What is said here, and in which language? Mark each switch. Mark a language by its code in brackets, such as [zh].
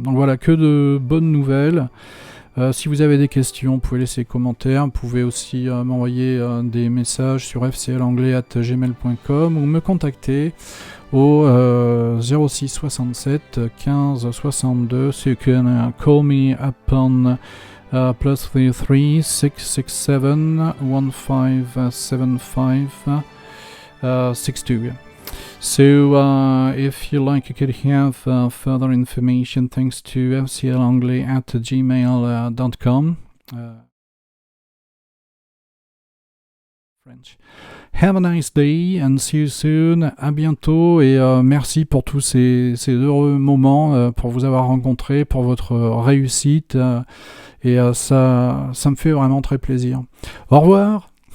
[fr] Donc voilà, que de bonnes nouvelles. Si vous avez des questions, vous pouvez laisser des commentaires, vous pouvez aussi m'envoyer des messages sur fclanglais@gmail.com ou me contacter au 06 67 15 62, [en] so you can call me upon +33 667 1575 62. So if you like, you could have further information thanks to fclanglais@gmail.com. French. Have a nice day and see you soon. [fr] À bientôt et merci pour tous ces heureux moments, pour vous avoir rencontré, pour votre réussite et ça me fait vraiment très plaisir. Au revoir.